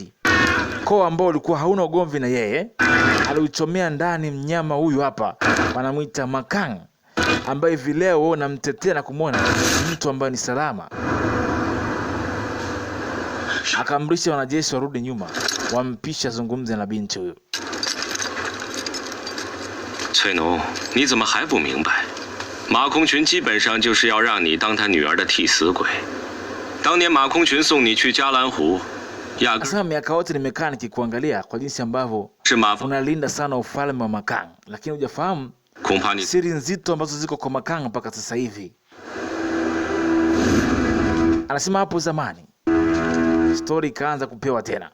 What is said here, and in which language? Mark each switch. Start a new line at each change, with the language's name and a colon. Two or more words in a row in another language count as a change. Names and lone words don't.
Swahili: Kwa ambao ulikuwa hauna ugomvi na yeye, aliuchomea ndani mnyama huyu hapa. Wanamuita Ma Kang ambaye hivi leo namtetea na kumwona mtu ambaye ni salama. Akaamrisha wanajeshi warudi nyuma, wampisha zungumze na binti huyo.
Chinese: 翠农，你怎么还不明白？马空群基本上就是要让你当他女儿的替死鬼。当年马空群送你去加兰湖，压根
Swahili: miaka yote nimekaa nikikuangalia kwa jinsi ambavyo unalinda sana ufalme wa Ma Kang, lakini hujafahamu siri nzito ambazo ziko kwa Ma Kang mpaka sasa hivi. Anasema hapo zamani story ikaanza kupewa tena.